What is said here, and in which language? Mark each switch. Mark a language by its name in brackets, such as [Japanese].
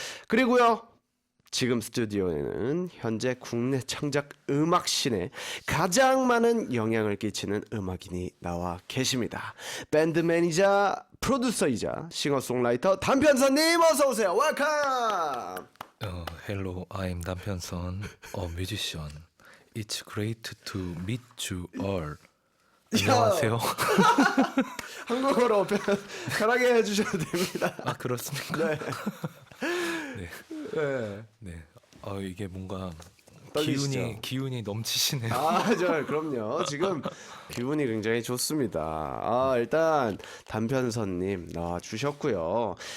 [Korean] 그리고요, 지금 스튜디오에는 현재 국내 창작 음악씬에 가장 많은 영향을 끼치는 음악인이 나와 계십니다. 밴드 매니저, 프로듀서이자 싱어송라이터 단편선님 어서 오세요. [English] 웰컴. Hello, I'm 단편선, a musician. It's great to meet you all. [Korean] 안녕하세요. 한국어로 편하게 해주셔도 됩니다. 아, 그렇습니까? 네. 네. 네. 네. 이게 뭔가 떨리시죠? 기운이 넘치시네요. 그럼요. 지금 기분이 굉장히 좋습니다. 일단 단편선님 나와주셨고요.